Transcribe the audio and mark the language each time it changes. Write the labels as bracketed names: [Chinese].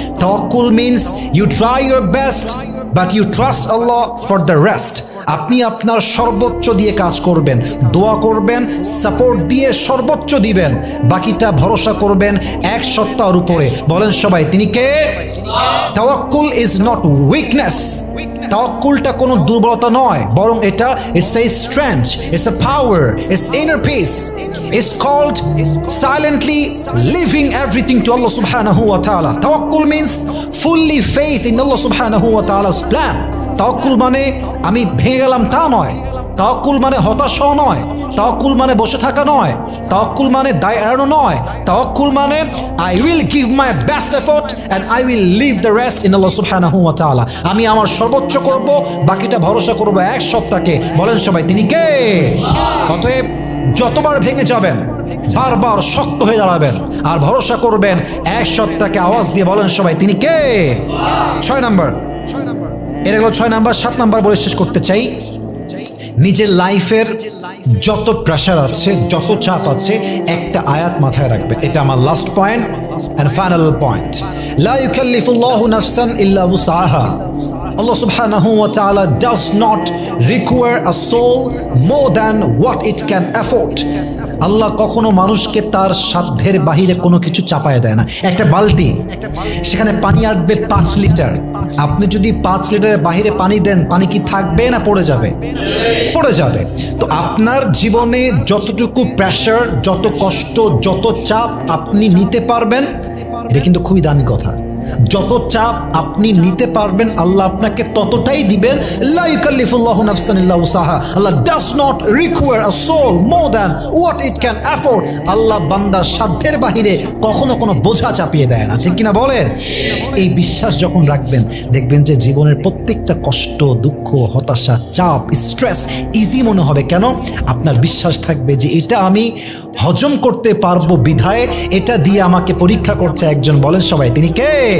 [English] Tawakkul means you try your best but you trust Allah for the rest. [Bangla] আপনি আপনার সর্বোচ্চ দিয়ে কাজ করবেন, দোয়া করবেন, সাপোর্ট দিয়ে সর্বোচ্চ দিবেন, বাকিটা ভরসা করবেন এক সত্তার উপরে। বলেন সবাই তিনি কে? [English] তাওয়াক্কুল is not weakness. [Bangla] তাওয়াক্কুলটা কোনো দুর্বলতা নয়, বরং এটা [English] It's a strength, it's a power, it's inner peace. It's called silently leaving everything to Allah subhanahu wa ta'ala. Tawakkul means fully faith in Allah subhanahu wa ta'ala's plan. [Bangla] তাওয়াক্কুল মানে আমি ভেঙে গেলাম তা নয়, তাওয়াক্কুল মানে হতাশ হওয়া নয়, তাওয়াক্কুল মানে বসে থাকা নয়, তাওয়াক্কুল মানে দায় এড়ানো নয়, তাওয়াক্কুল মানে [English] I will give my best effort and I will leave the rest in Allah subhanahu wa ta'ala. [Bangla] আমি আমার সর্বোচ্চ করব, বাকিটা ভরসা করব এক সত্তাকে। বলেন সবাই তিনি কে? অতএব যতবার ভেঙে যাবেন বারবার শক্ত হয়ে দাঁড়াবেন আর ভরসা করবেন এক সত্তাকে। আওয়াজ দিয়ে বলেন সবাই, তিনি কে? 6 নাম্বার, এটা হলো 6 নাম্বার। 7 নাম্বার বলে শেষ করতে চাই, নিজের লাইফের যত প্রেশার আছে, যত চাপ আছে, একটা আয়াত মাথায় রাখবেন। এটা আমার last point and final point. [Arabic] লা ইউকাল্লিফুল্লাহু নাফসান ইল্লা উসআহা। [English] Allah subhanahu wa ta'ala does not require a soul more than what it can afford. [Bangla] আল্লাহ কখনো মানুষকে তার সাধ্যের বাহিরে কোনো কিছু চাপায় দেয় না। একটা বালতি, সেখানে পানি আটবে 5 লিটার। আপনি যদি 5 লিটারের বাহিরে পানি দেন, পানি কি থাকবে না পড়ে যাবে? পড়ে যাবে। তো আপনার জীবনে যতটুকু প্রেশার, যত কষ্ট, যত চাপ আপনি নিতে পারবেন, এটা কিন্তু খুবই দামি কথা। যত চাপ আপনি নিতে পারবেন আল্লাহ আপনাকে ততটাই দিবেন। [Arabic] লা ইউকাল্লিফুল্লাহু নাফসান ইল্লা উসআহা। [English] আল্লাহ does not require a soul more than what it can afford. [Bangla] আল্লাহ বান্দার সাধ্যের বাহিরে কখনো কোনো বোঝা চাপিয়ে দেয় না, ঠিক কিনা বলেন? এই বিশ্বাস যখন রাখবেন, দেখবেন যে জীবনের প্রত্যেকটা কষ্ট, দুঃখ, হতাশা, চাপ, স্ট্রেস ইজি মনে হবে। কেন? আপনার বিশ্বাস থাকবে যে এটা আমি হজম করতে পারবো বিধায় এটা দিয়ে আমাকে পরীক্ষা করছে একজন। বলেন সবাই, তিনি কে?